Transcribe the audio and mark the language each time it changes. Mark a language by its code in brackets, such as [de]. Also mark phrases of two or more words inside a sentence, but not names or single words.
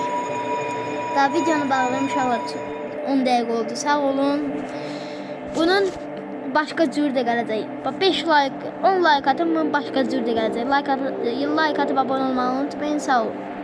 [az] Daha videonu bağlamış uşaqlar. 10 dəqiqə oldu. Sağ olun. Bunun başqa cür də gələcək. 5 like, 10 like atın, bunun başqa cür də gələcək. [tr] Like atıp abone olmayı unutmayın. [az] Sağ olun.